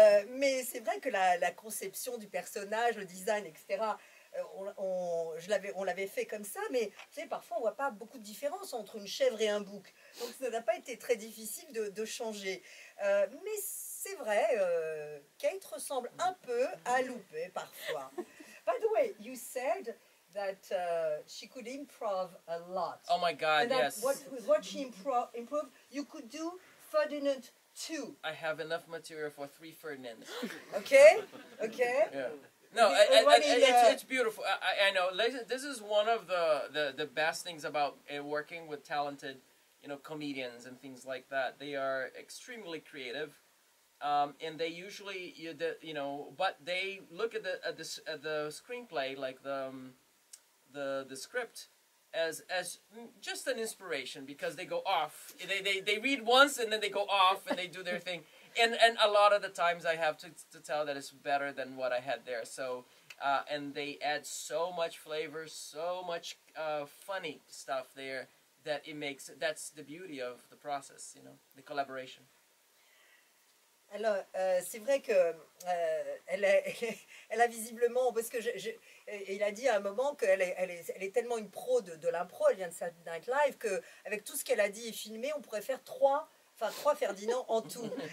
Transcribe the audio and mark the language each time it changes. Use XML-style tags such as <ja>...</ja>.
<fr>Mais c'est vrai que la conception du personnage, le design, etc., on l'avait fait comme ça, mais tu sais, parfois on ne voit pas beaucoup de différence entre une chèvre et un bouc. Donc ça n'a pas été très difficile de changer. Mais c'est vrai, Kate ressemble un peu à Loupé parfois.</fr> <en>By the way, you said that she could improv a lot. Oh my God, and that yes. What she improved, you could do Ferdinand 2. I have enough material for 3 Ferdinands. Okay, okay. Yeah. No, it's beautiful. I know. This is one of the best things about working with talented, you know, comedians and things like that. They are extremely creative, and they usually, you know, but they look at the screenplay, like the script, as just an inspiration, because they go off. They read once and then they go off and they do their thing. And a lot of the times I have to tell that it's better than what I had there. So and they add so much flavor, so much funny stuff there that that's the beauty of the process, you know, the collaboration.</en> <fr>Alors, c'est vrai que elle a visiblement, parce que il a dit à un moment qu'elle est tellement une pro de l'impro, elle vient de Saturday Night Live, qu'avec tout ce qu'elle a dit et filmé, on pourrait faire trois Ferdinand en tout.</fr>